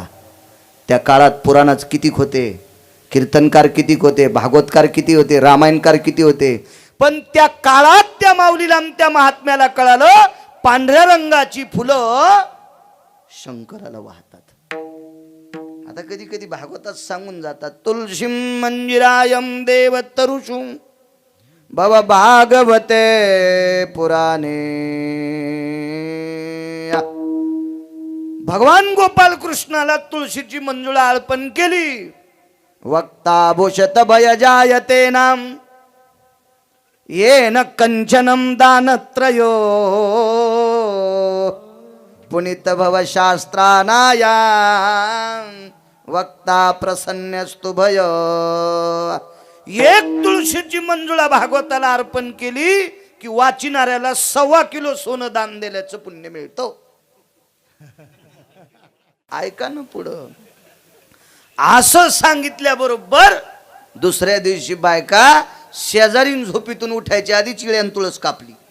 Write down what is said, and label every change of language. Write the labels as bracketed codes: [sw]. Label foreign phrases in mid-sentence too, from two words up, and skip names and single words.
[mr] त्या काळात पुराणच किती होते, कीर्तनकार किती होते, भागवतकार किती होते, रामायणकार किती होते. पण त्या काळात त्या माऊलीला, त्या महात्म्याला कळालं, पांढऱ्या रंगाची फुलं शंकराला वाहतात. आता कधी कधी भागवतात सांगून जातात, [sa] तुलसीम मंजिरायम देव तरुषु भव भागवते पुराणे. [mr] भगवान गोपाल कृष्णाला तुळशीची मंजुळा अर्पण केली. [sa] वक्ता भूषत भय जायते नाम येन कंचनम दानत्रयो पुनित भव शास्त्रानाया वक्ता प्रसन्नस्तु भय. [mr] एक तुळशीची मंजुळा भागवताला अर्पण केली की वाचिणाऱ्याला 1.25 किलो सोनं दान दिल्याचं पुण्य मिळतं. ऐका ना पुढं. असं सांगितल्याबरोबर दुसऱ्या दिवशी बायका शेजारीन झोपीतून उठायच्या आधी चिळ्यान तुळस कापली.